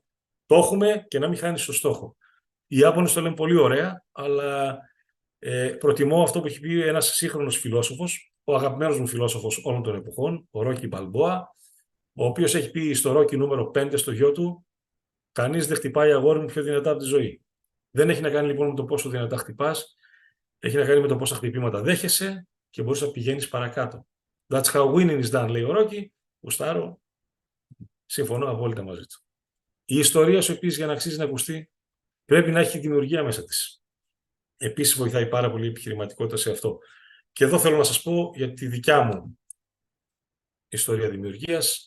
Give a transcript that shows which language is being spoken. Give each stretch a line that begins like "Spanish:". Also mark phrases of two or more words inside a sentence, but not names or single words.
Greek: Το έχουμε, και να μην χάνεις το στόχο. Οι Ιάπωνες το λένε πολύ ωραία, αλλά προτιμώ αυτό που έχει πει ένας σύγχρονος φιλόσοφος, ο αγαπημένος μου φιλόσοφος όλων των εποχών, ο Ρόκι Μπαλμπόα, ο οποίος έχει πει στο Ρόκι νούμερο 5 στο γιο του: κανείς δεν χτυπάει, αγόρι μου, πιο δυνατά από τη ζωή. Δεν έχει να κάνει λοιπόν με το πόσο δυνατά χτυπάς, έχει να κάνει με το πόσα χτυπήματα δέχεσαι και μπορείς να πηγαίνεις παρακάτω.
English: That's how winning is done,
Greek: λέει ο Ρόκι. Γουστάρω, συμφωνώ απόλυτα μαζί του. Η ιστορία σου επίσης, για να αξίζει να ακουστεί, πρέπει να έχει δημιουργία μέσα της. Επίσης βοηθάει πάρα πολύ η επιχειρηματικότητα σε αυτό. Και εδώ θέλω να σας πω για τη δικιά μου ιστορία δημιουργίας.